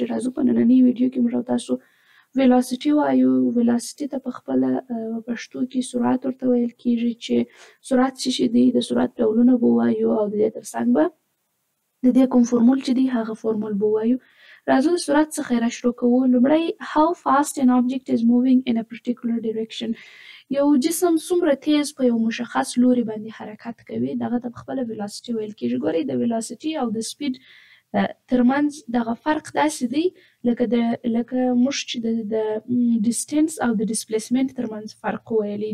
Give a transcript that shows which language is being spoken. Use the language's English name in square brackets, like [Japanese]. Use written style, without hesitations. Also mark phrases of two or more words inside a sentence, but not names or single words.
[Pashto] راځو په نننۍ ویډیو کې موږ او تاسو ویلاسیټي وایو. ویلاسیټي ته په خپله پښتو کې سرعت ورته ویل کېږي چې سرعت څه شی دی. د سرعت ډولونه به ووایو او د دې تر څنګ به د دې کوم فورمول چې دی هغه فورمول به ووایو. راځو د سرعت څخه یې را شروع کوو. لومړی [English] how fast an object is moving in a particular direction. [Pashto] یو جسم څومره تیز په یو مشخص لوري باندې حرکت کوي دغه ته په خپله ویلاسیټي ویل کېږي. ګورئ د ویلاسیټي او د سپیډ ترمنځ دغه فرق داسې دی لکه موږ چې د ډیسټنس او د ډسپلیسمنټ ترمنځ فرق وویلی.